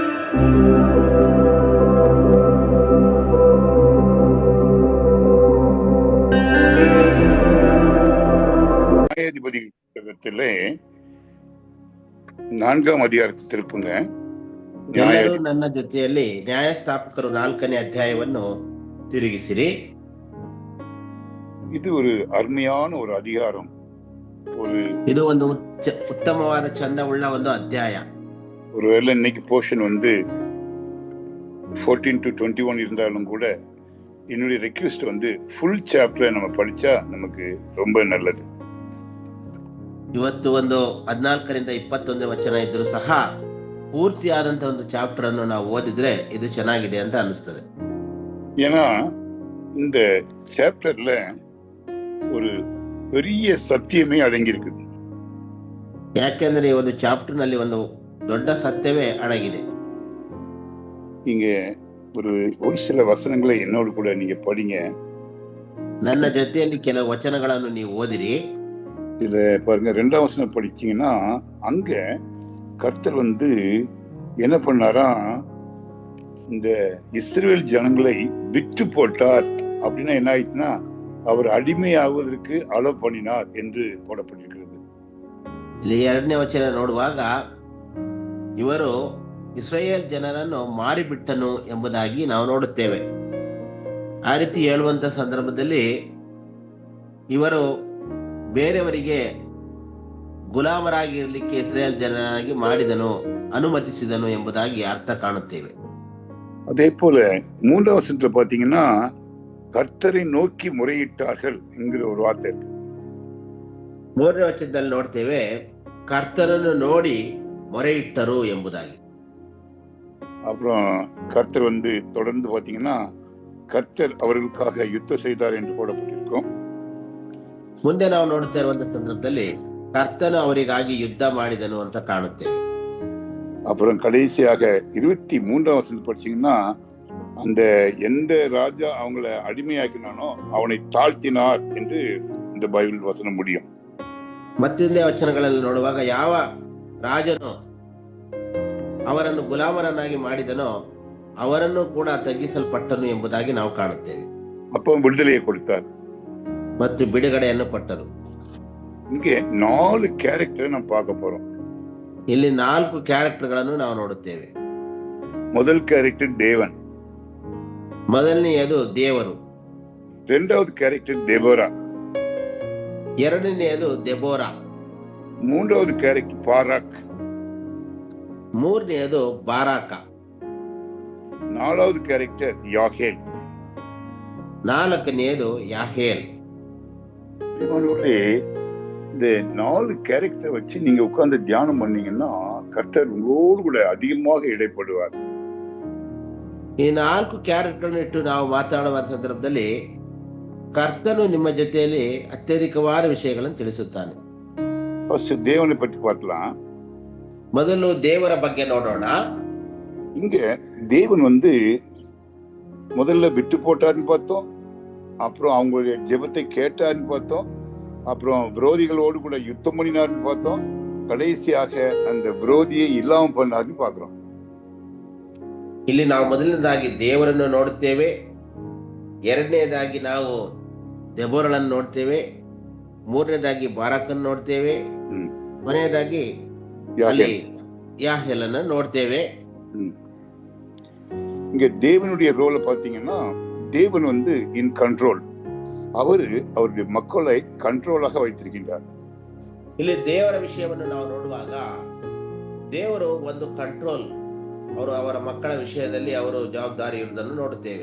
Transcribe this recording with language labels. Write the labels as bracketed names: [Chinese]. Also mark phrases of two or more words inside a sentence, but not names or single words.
[Tamil] ನ್ಯಾಯಾಧಿಪತಿ புத்தகத்திலே 4ம் அதிகாರத்தை திருப்புங்க. [Kannada] ಎಲ್ಲರೂ ನನ್ನ ಜೊತೆಯಲ್ಲಿ ನ್ಯಾಯಸ್ಥಾಪಕರು 4ನೇ ಅಧ್ಯಾಯವನ್ನು ತಿರುಗಿಸಿರಿ. [Tamil] இது ஒரு அருமையான ஒரு அதிகாரம். [Kannada] ಇದು ಒಂದು ಉತ್ತಮವಾದ ಚಂದವುಳ್ಳ ಒಂದು ಅಧ್ಯಾಯ. [Tamil] ஒருவேளை இன்னைக்கு போர்ஷன் 14 to 21 இருந்தாலும் கூட என்னுடைய ரெக்வெஸ்ட் [English] full chapter [Tamil] நம்ம படிச்சா நமக்கு ரொம்ப நல்லது. [Kannada] ಇವತ್ತು 14ರಿಂದ 21 ವಚನ ಇದ್ರೂ ಸಹ ಪೂರ್ತಿಯಾದಂತ ಒಂದು ಚಾಪ್ಟರ್ ಅನ್ನು ನಾವು ಓದಿದ್ರೆ ಇದು ಚೆನ್ನಾಗಿದೆ ಅಂತ ಅನಿಸ್ತದೆ. [Tamil] ஏன்னா இந்த சாப்டர்ல ஒரு பெரிய சத்தியமே அடங்கி இருக்குது. [Kannada] ಯಾಕೆಂದ್ರೆ ಈ ಒಂದು ಚಾಪ್ಟರ್ ನಲ್ಲಿ ಒಂದು ದೊಡ್ಡ ಸತ್ಯವೇ ಅಡಗಿದೆ. [Tamil] நீங்க ஒரு சில வசனங்களை என்னோடு கூட நீங்க படிங்க. [Kannada] ನನ್ನ ಜೊತೆಯಲ್ಲಿ ಕೆಲವು ವಚನಗಳನ್ನು ನೀವು ಓದಿರಿ. [Tamil] இத பாருங்க, 2ஆம் வசனம் படிச்சீங்கன்னா அங்க கர்த்தர் என்ன பண்ணாரா, இந்த இஸ்ரவேல் ஜனங்களை விற்று போட்டார். அப்படின்னா என்ன ஆயிடுச்சுன்னா அவர் அடிமையாவதற்கு அலோ பண்ணினார் என்று போடப்பட்டிருக்கிறது. [Kannada] ಇಲ್ಲಿ 2ನೇ ವಚನ ನೋಡುವಾಗ ಇವರು ಇಸ್ರಾಯೇಲ್ ಜನರನ್ನು ಮಾರಿಬಿಟ್ಟನು ಎಂಬುದಾಗಿ ನಾವು ನೋಡುತ್ತೇವೆ. ಆ ರೀತಿ ಹೇಳುವಂತ ಸಂದರ್ಭದಲ್ಲಿ ಇವರು ಬೇರೆಯವರಿಗೆ ಗುಲಾಮರಾಗಿರ್ಲಿಕ್ಕೆ ಇಸ್ರಾಯೇಲ್ ಜನರಾಗಿ ಮಾಡಿದನು, ಅನುಮತಿಸಿದನು ಎಂಬುದಾಗಿ ಅರ್ಥ ಕಾಣುತ್ತೇವೆ. [Tamil] அதே போல 3ஆம் வசனத்துல பாத்தீங்கன்னா கர்த்தரை நோக்கி முறையிட்டார்கள் என்கிற ஒரு வார்த்தை இருக்கு. [Kannada] 3ನೇ ವಚನದಲ್ಲಿ ನೋಡ್ತೇವೆ ಕರ್ತನನ್ನು ನೋಡಿ ಮೊರೆಯಿಟ್ಟರು ಎಂಬುದಾಗಿ. [Tamil] அப்புறம் கர்த்தர் தொடர்ந்து பாத்தீங்கன்னா கர்த்தர் அவர்களுக்காக யுத்தம் செய்தார் என்று போடப்பட்டிருக்கும். [Kannada] ಮುಂದೆ ನಾವು ನೋಡ್ತಾ ಇರುವಂತ ಸಂದರ್ಭದಲ್ಲಿ ಕರ್ತನು ಅವರಿಗಾಗಿ ಯುದ್ಧ ಮಾಡಿದನು ಅಂತ ಕಾಣುತ್ತೇವೆ. [Tamil] அப்புறம் கடைசியாக 23ஆம் வசனம் படிச்சீங்கன்னா அந்த எந்த ராஜா அவங்கள அடிமையாக்கினானோ அவனை தாழ்த்தினார் என்று இந்த பைபிள் வசனம் முடியும். [Kannada] ಮತ್ತಿಂದೇ ವಚನಗಳಲ್ಲಿ ನೋಡುವಾಗ ಯಾವ ರಾಜನು ಅವರನ್ನು ಗುಲಾಮರನ್ನಾಗಿ ಮಾಡಿದನೋ ಅವರನ್ನು ಕೂಡ ತಗ್ಗಿಸಲ್ಪಟ್ಟನು ಎಂಬುದಾಗಿ ನಾವು ಕಾಣುತ್ತೇವೆ. [Tamil] அப்போ விடுதலையை கொடுத்தார் [Kannada] ಮತ್ತು ಬಿಡುಗಡೆಯನ್ನು ಕೊಟ್ಟರು. [Tamil] இங்கே 4 கேரக்டர் நாம் பார்க்க போறோம். [Kannada] ಇಲ್ಲಿ 4 ಕ್ಯಾರೆಕ್ಟರ್ಗಳನ್ನು ನಾವು ನೋಡುತ್ತೇವೆ. [Tamil] முதல் கேரக்டர் தேவன், [Kannada] ಮೊದಲನೆಯದು ದೇವರು. [Tamil] 2வது கேரக்டர் தெபோரா, [Kannada] 2ನೇಯದು ದೆಬೋರಾ, [Tamil] 3வது கேரக்டர் பாராக், [Kannada] 3ನೇಯದು ಬಾರಾಕ, [Tamil] 4வது கேரக்டர் யாகேல், [Kannada] 4ನೇಯದು ಯಾಹೇಲ್. [Tamil] இந்த 4 கேரக்டர் வச்சு நீங்க உட்கார்ந்து தியானம் பண்ணீங்கன்னா கர்த்தர் உங்களோடு கூட அதிகமாக இடைப்படுவார். [Kannada] ಈ 4 ಕ್ಯಾರೆಕ್ಟರ್ಗಳನ್ನು ಇಟ್ಟು ನಾವು ಮಾತಾಡುವ ಸಂದರ್ಭದಲ್ಲಿ ಕರ್ತನು ನಿಮ್ಮ ಜೊತೆಯಲ್ಲಿ ಅತ್ಯಧಿಕವಾದ ವಿಷಯಗಳನ್ನು ತಿಳಿಸುತ್ತಾನೆ. [Tamil] ಫಸ್ಟ್ தேவனை பற்றி பார்க்கலாம். [Kannada] ಮೊದಲು ದೇವರ ಬಗ್ಗೆ ನೋಡೋಣ. [Tamil] இங்க தேவன் முதல்ல விட்டு போட்டார்னு பார்த்தோம், அப்புறம் அவங்களுடைய ஜெபத்தை கேட்டார்னு பார்த்தோம், அப்புறம் விரோதிகளோடு கூட யுத்தம் பண்ணினார்னு பார்த்தோம், கடைசியாக அந்த விரோதியை இல்லாம பண்ணார்னு பார்க்கிறோம். [Kannada] ಇಲ್ಲಿ ನಾವು ಮೊದಲನೇದಾಗಿ ದೇವರನ್ನು ನೋಡುತ್ತೇವೆ, 2ನೇದಾಗಿ ನಾವು ದೆಬೋರಳನ್ನು ನೋಡ್ತೇವೆ, 3ನೇದಾಗಿ ಬಾರಾಕನ್ನು ನೋಡ್ತೇವೆ, ಕೊನೆಯದಾಗಿ ಅಲ್ಲಿ ಯಾಹೇಲನ್ನು ನೋಡ್ತೇವೆ. [Tamil] இங்க தேவனுடைய ரோலை பாத்தீங்கன்னா தேவன் [English] in control. [Tamil] அவருடைய மக்களை கண்ட்ரோலாக வைத்திருக்கின்றார். [Kannada] ಇಲ್ಲಿ ದೇವರ ವಿಷಯವನ್ನು ನಾವು ನೋಡುವಾಗ ದೇವರು ಒಂದು ಕಂಟ್ರೋಲ್, ಅವರು ಅವರ ಮಕ್ಕಳ ವಿಷಯದಲ್ಲಿ ಅವರು ಜವಾಬ್ದಾರಿ ಇರುವುದನ್ನು ನೋಡುತ್ತೇವೆ.